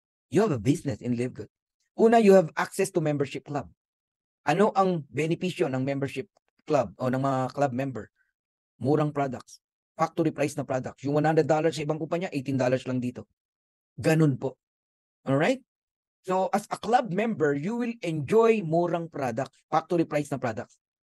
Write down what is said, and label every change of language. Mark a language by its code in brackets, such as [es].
[en] You have a business in Live Good. Una, you have access to membership club. [tl] Ano ang benepisyo ng membership club o ng mga club member? Murang products. Factory price na products. Yung $100 sa ibang kumpanya, $18 lang dito. Ganun po. Alright? [en] So, as a club member, you will enjoy murang products. [tl] Factory price na products.